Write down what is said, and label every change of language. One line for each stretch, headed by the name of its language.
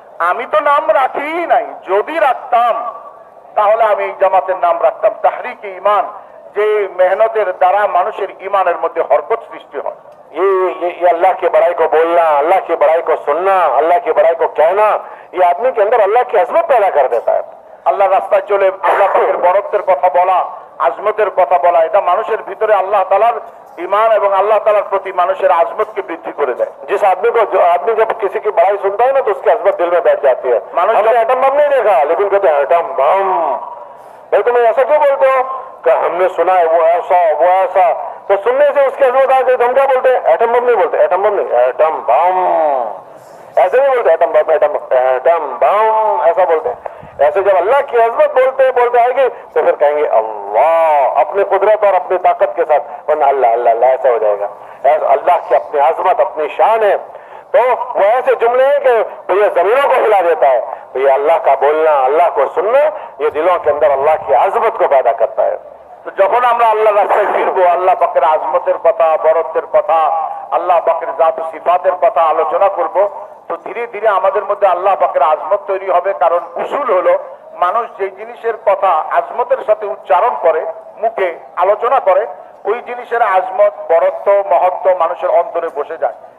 Bangla: আমি তো নাম রাখি নাই, যদি রাখতাম তাহলে আমি এই জামাতের নাম রাখতাম তাহরিকে ঈমান, যে মেহনতের দ্বারা মানুষের ঈমানের মধ্যে হরকত সৃষ্টি হয়।
Hindi: ये अल्लाह की बड़ाई को बोलना, अल्लाह की बड़ाई को सुनना, अल्लाह की बड़ाई को कहना, ये आदमी के अंदर अल्लाह की अजमत पैदा कर देता है।
Bangla: আল্লাহ রাস্তায় চলে আল্লাহ পাকের বরত্বের কথা বলা, আজমতের কথা বলা, এটা মানুষের ভিতরে আল্লাহ তাআলার ঈমান এবং আল্লাহ তাআলার প্রতি মানুষের আজমতকে বৃদ্ধি করে দেয়।
Hindi: जिस आदमी जब किसी की बड़ाई सुनता है ना, तो उसकी अजमत दिल में बैठ जाती है। हमने एटम बम नहीं देखा, लेकिन कहते हैं एटम बम। भाई तुम्हें ऐसा क्यों बोलते हो? कि हमने सुना है वो ऐसा वो ऐसा, तो सुनने से उसकी अजमत आ गई। तो हम क्या बोलते हैं? एटम बम नहीं बोलते, एटम बम नहीं, एटम बम। ऐसे नहीं बोलते एटम बम, एटम बम, ऐसा बोलते हैं। ऐसे जब अल्लाह की अजमत बोलते बोलते आएगी तो फिर कहेंगे अल्लाह, अपनी कुदरत और अपनी ताकत के साथ, वरना अल्लाह अल्लाह अल्लाह ऐसा हो जाएगा। अल्लाह की अपनी अजमत, अपनी शान है, तो वो ऐसे जुमले हैं कि तो ये जमीनों को हिला देता है। तो ये अल्लाह का बोलना, अल्लाह को सुनना, ये दिलों के अंदर अल्लाह की अजमत को पैदा करता है।
Bangla: তো যখন আমরা আল্লাহ রাস্তায় ফিরবো, আল্লাহ পাকের আজমতের কথা, বরত্বের কথা, আল্লাহ পাকের জাত ও সিফাতের কথা আলোচনা করব, তো ধীরে ধীরে আমাদের মধ্যে আল্লাহ পাকের আজমত তৈরি হবে। কারণ উসুল হলো মানুষ যে জিনিসের কথা আজমতের সাথে উচ্চারণ করে, মুখে আলোচনা করে, ওই জিনিসের আজমত, বরত্ব, মহত্ব মানুষের অন্তরে বসে যায়।